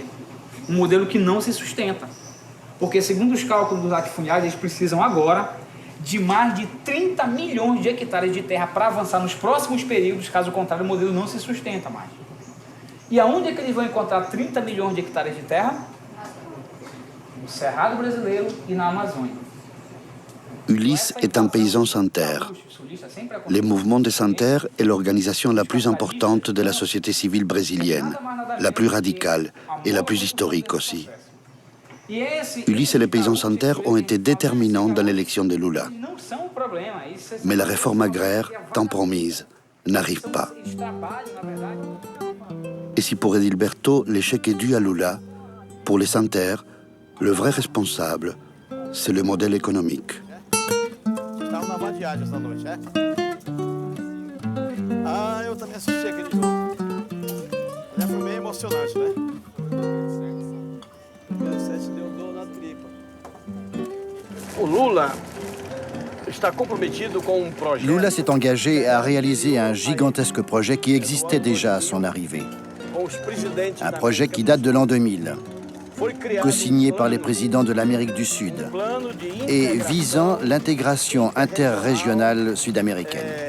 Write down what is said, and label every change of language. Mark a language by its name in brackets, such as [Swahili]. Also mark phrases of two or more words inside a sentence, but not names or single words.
[Portuguese] Um modelo que não se sustenta. Porque, segundo os cálculos dos latifundiários, eles precisam agora de mais de 30 milhões de hectares de terra para avançar nos próximos períodos, caso contrário, o modelo não se sustenta mais. E aonde é que eles vão encontrar 30 milhões de hectares de terra? No Cerrado brasileiro e na Amazônia. [French] Ulysse est un paysan sans terre. Le mouvement des sans-terre est l'organisation la plus importante de la société civile brésilienne, la plus radicale et la plus historique aussi. Ulysse et les paysans sans terre ont été déterminants dans l'élection de Lula. Mais la réforme agraire, tant promise, n'arrive pas. Et si pour Edilberto, l'échec est dû à Lula, pour les sans-terre, le vrai responsable, c'est le modèle économique. [Portuguese] Uma viagem essa noite, é? Ah, eu também assisti aquele jogo. Já foi meio emocionante, né? O 7 deu dor na tripa. O Lula está comprometido com um projet. [French] Lula s'est engagé à réaliser un gigantesque projet qui existait déjà à son arrivée. Un projet qui date de l'an 2000. Co-signé par les présidents de l'Amérique du Sud et visant l'intégration interrégionale sud-américaine.